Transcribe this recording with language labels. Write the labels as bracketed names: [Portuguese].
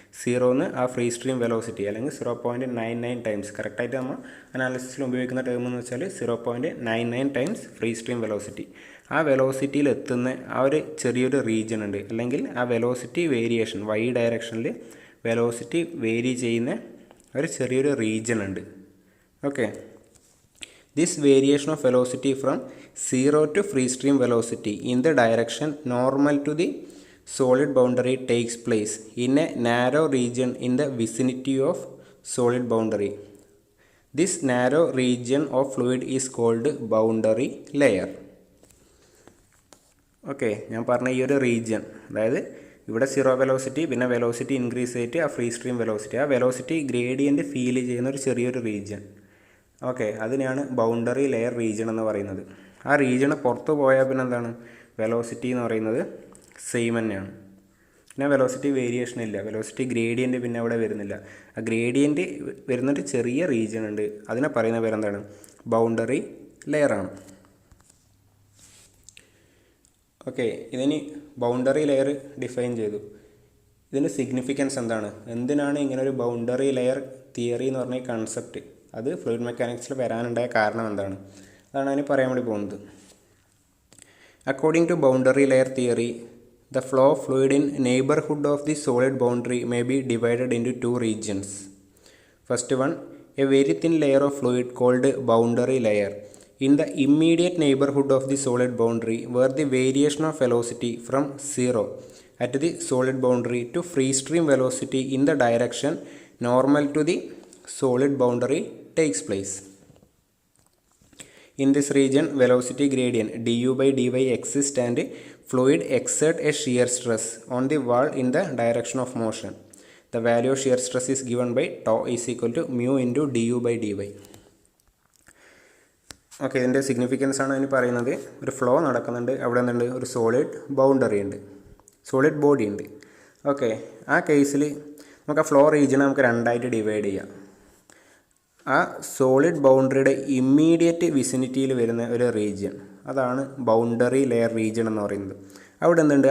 [Malayalam] 0ന്ന് ആ free stream velocity അല്ലെങ്കിൽ 0.99 times, കറക്റ്റായിട്ട് നമ്മൾ അനാലിസിസിൽ ഉപയോഗിക്കുന്ന ടേം എന്ന് വെച്ചാൽ 0.99 ടൈംസ് ഫ്രീ സ്ട്രീം വെലോസിറ്റി. ആ വെലോസിറ്റിയിൽ എത്തുന്ന ആ ഒരു ചെറിയൊരു റീജിയൻ ഉണ്ട്, അല്ലെങ്കിൽ ആ വെലോസിറ്റി വേരിയേഷൻ വൈ ഡയറക്ഷനിൽ വെലോസിറ്റി വേരി ചെയ്യുന്ന ഒരു ചെറിയൊരു റീജിയൻ ഉണ്ട്. [English] Okay, this variation of velocity from 0 to free stream velocity in the direction normal to the solid boundary takes place in a narrow region in the vicinity of solid boundary. This narrow region of fluid is called boundary layer. [Malayalam] Okay, ഞാൻ പറഞ്ഞ ഈ ഒരു region, അതായത് ഇവിടെ 0 velocity, പിന്നെ velocity increase ചെയ്തിട്ട് ആ free stream velocity, ആ വെലോസിറ്റി ഗ്രേഡിയൻറ്റ് ഫീൽ ചെയ്യുന്ന ഒരു ചെറിയൊരു റീജിയൻ. ഓക്കെ, അതിനെയാണ് ബൗണ്ടറി ലെയർ റീജിയൻ എന്ന് പറയുന്നത്. ആ റീജിയന് പുറത്ത് പോയാൽ പിന്നെ എന്താണ്? വെലോസിറ്റി എന്ന് പറയുന്നത് സെയിം തന്നെയാണ്. പിന്നെ വെലോസിറ്റി വേരിയേഷൻ ഇല്ല, വെലോസിറ്റി ഗ്രേഡിയൻറ്റ് പിന്നെ അവിടെ വരുന്നില്ല. ആ ഗ്രേഡിയൻറ്റ് വരുന്നൊരു ചെറിയ റീജിയൻ ഉണ്ട്, അതിനെ പറയുന്ന പേരെന്താണ്? ബൗണ്ടറി ലെയറാണ്. ഓക്കെ, ഇതിന് ബൗണ്ടറി ലെയർ ഡിഫൈൻ ചെയ്തു. ഇതിൻ്റെ സിഗ്നിഫിക്കൻസ് എന്താണ്? എന്തിനാണ് ഇങ്ങനെ ഒരു ബൗണ്ടറി ലെയർ തിയറി എന്ന് പറഞ്ഞ കൺസെപ്റ്റ്, അത് ഫ്ലൂയിഡ് മെക്കാനിക്സിൽ വരാനുണ്ടായ കാരണം എന്താണ്? അതാണ് അതിന് പറയാൻ വേണ്ടി പോകുന്നത്. [English] According to boundary layer theory, the flow of fluid in neighbourhood of the solid boundary may be divided into 2 regions. First one, a very thin layer of fluid called boundary layer in the immediate neighborhood of the solid boundary, where the variation of velocity from 0 at the solid boundary to free stream velocity in the direction normal to the solid boundary takes place. In this region, velocity gradient du by dy exists and fluid exert a shear stress on the wall in the direction of motion. The value of shear stress is given by tau is equal to mu into du by dy. [Malayalam] Okay, ഇതിൻ്റെ significance ആണ് അതിന് പറയുന്നത്. ഒരു flow നടക്കുന്നുണ്ട്, അവിടെ എന്തുണ്ട്? ഒരു solid boundary ഉണ്ട്, സോളിഡ് ബോഡി ഉണ്ട്. ഓക്കെ, ആ കേസിൽ നമുക്ക് ആ ഫ്ലോ റീജിയനെ നമുക്ക് രണ്ടായിട്ട് ഡിവൈഡ് ചെയ്യാം. ആ സോളിഡ് ബൗണ്ടറിയുടെ ഇമ്മീഡിയറ്റ് വിസിനിറ്റിയിൽ വരുന്ന ഒരു റീജിയൻ, അതാണ് ബൗണ്ടറി ലെയർ റീജിയൻ എന്ന് പറയുന്നത്. അവിടെ എന്തുണ്ട്?